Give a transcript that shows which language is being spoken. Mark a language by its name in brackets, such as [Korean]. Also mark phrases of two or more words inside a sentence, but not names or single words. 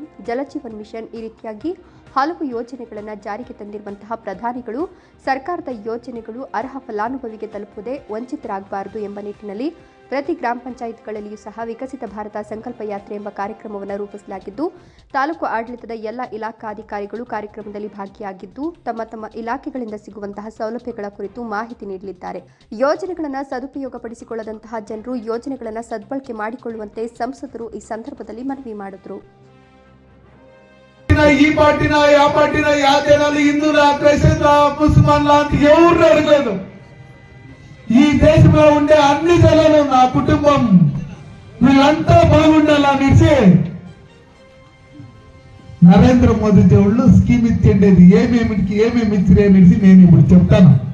[Kannada] ಜಲಜೀವನ್ ಮಿಷನ್ ಈ ರೀತಿಯಾಗಿ ಹಲವು ಯೋಜನೆಗಳನ್ನು ಜಾರಿಗೆ ತಂದಿರುವಂತಹ ಪ್ರಧಾನಿಗಳು ಸರ್ಕಾರದ ಯೋಜನೆಗಳು ಅರ್ಹ ಫಲಾನುಭವಿಗೆ ತಲುಪುವುದೇ ವಂಚಿತರಾಗಬಾರದು ಎಂಬ ನಿಟ್ಟಿನಲ್ಲಿ ಪ್ರತಿ ಗ್ರಾಮ ಪಂಚಾಯತ್ಗಳಲ್ಲಿಯೂ ಸಹ ವಿಕಸಿತ ಭಾರತ ಸಂಕಲ್ಪ ಯಾತ್ರೆ ಎಂಬ ಕಾರ್ಯಕ್ರಮವನ್ನು ರೂಪಿಸಲಾಗಿದ್ದು, ತಾಲೂಕು ಆಡಳಿತದ ಎಲ್ಲ ಇಲಾಖಾಧಿಕಾರಿಗಳು ಕಾರ್ಯಕ್ರಮದಲ್ಲಿ ಭಾಗಿಯಾಗಿದ್ದು ತಮ್ಮ ತಮ್ಮ ಇಲಾಖೆಗಳಿಂದ ಸಿಗುವಂತಹ ಸೌಲಭ್ಯಗಳ ಕುರಿತು ಮಾಹಿತಿ ನೀಡಲಿದ್ದಾರೆ. ಯೋಜನೆಗಳನ್ನು ಸದುಪಯೋಗಪಡಿಸಿಕೊಳ್ಳದಂತಹ ಜನರು ಯೋಜನೆಗಳನ್ನು ಸದ್ಬಳಕೆ ಮಾಡಿಕೊಳ್ಳುವಂತೆ ಸಂಸದರು ಈ ಸಂದರ್ಭದಲ್ಲಿ ಮನವಿ ಮಾಡಿದರು. [Telugu] ఈ పార్టీన ఆ పార్టీన యాదేనాలు హిందువుల క్రైస్తవుల ముస్లింల అంటే ఎవరు అడగలేదు. ఈ దేశంలో ఉండే అన్ని జనాలు నా కుటుంబం వీళ్ళంతా బాగుండాలనేసి నరేంద్ర మోదీ దేవుళ్ళు స్కీమ్ ఇచ్చేది ఏమేమి ఇచ్చిరే అనేసి నేను ఇప్పుడు చెప్తాను.